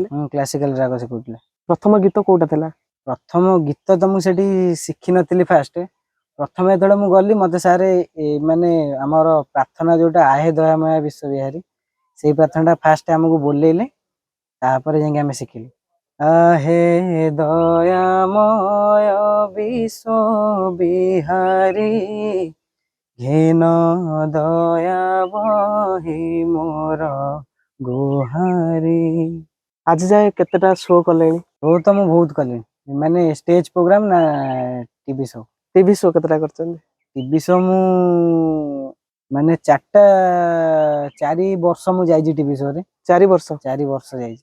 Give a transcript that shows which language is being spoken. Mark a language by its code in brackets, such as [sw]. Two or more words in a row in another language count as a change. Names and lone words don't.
[or] କ୍ଲାସିକାଲ ରାଗ ଶିଖଉଥିଲେ। ପ୍ରଥମ ଗୀତ କୋଉଟା ଥିଲା? ପ୍ରଥମ ଗୀତ ତ ମୁଁ ସେଠି ଶିଖିନଥିଲି। ଫାଷ୍ଟ ପ୍ରଥମେ ଯେତେବେଳେ ମୁଁ ଗଲି, ମତେ ସାର୍ ମାନେ ଆମର ପ୍ରାର୍ଥନା ଯୋଉଟା ଆହେ ଦୟାମୟ ବିଶ୍ୱବିହାରୀ, ସେଇ ପ୍ରାର୍ଥନାଟା ଫାଷ୍ଟ ଆମକୁ ବୋଲେଇଲେ, ତାପରେ ଯାଇକି ଆମେ ଶିଖିଲୁ। ଆହେ ଦୟାମୟ ବିଶ୍ୱବିହାରୀ ଘେନ ଦୟା ବହି ମୋର ଗୁହାରି। ଆଜି ଯାଏ କେତେଟା ଶୋ କଲେଣି? ଶୋ ତ ମୁଁ ବହୁତ କଲିଣି, ମାନେ [en] stage program [or] ନା [en] TV show? TV show [or] କେତେଟା କରିଛନ୍ତି? [en] TV show [or] ମୁଁ ମାନେ 4 ବର୍ଷ ମୁଁ ଯାଇଛି [en] TV showରେ। [or] 4 ବର୍ଷ? 4 ବର୍ଷ ଯାଇଛି